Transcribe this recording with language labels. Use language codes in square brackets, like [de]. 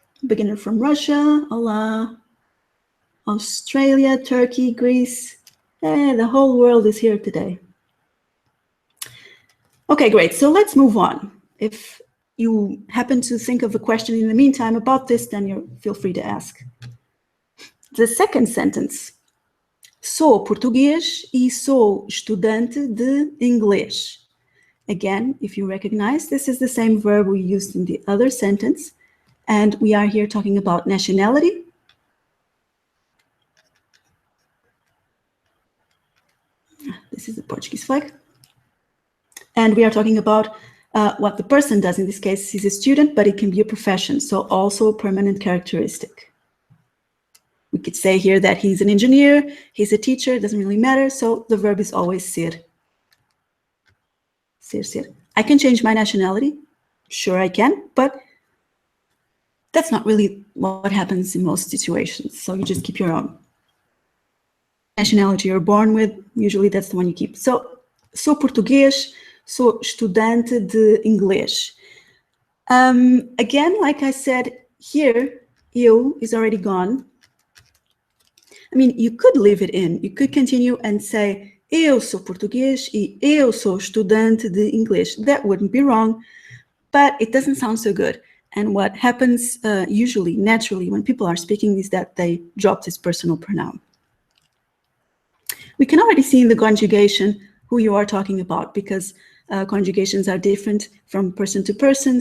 [en] Beginner from Russia, hola. Australia, Turkey, Greece. The whole world is here today. Okay, great. So let's move on. If you happen to think of a question in the meantime about this, then feel free to ask. The second sentence. [pt] Sou português e sou estudante de inglês. [en] Again, if you recognize, this is the same verb we used in the other sentence, and we are here talking about nationality. This is the Portuguese flag. And we are talking about what the person does. In this case, he's a student, but it can be a profession, so also a permanent characteristic. We could say here that he's an engineer, he's a teacher, it doesn't really matter, so the verb is always ser. Ser, ser. I can change my nationality, sure I can, but that's not really what happens in most situations, so you just keep your own. Nationality you're born with, usually that's the one you keep. [pt] So, sou português, sou estudante de inglês. [en] Again, like I said, here, eu is already gone. I mean, you could leave it in. You could continue and say, [pt] eu sou português e eu sou estudante de inglês. [en] That wouldn't be wrong, but it doesn't sound so good. And what happens usually, naturally, when people are speaking is that they drop this personal pronoun. We can already see in the conjugation who you are talking about, because conjugations are different from person to person.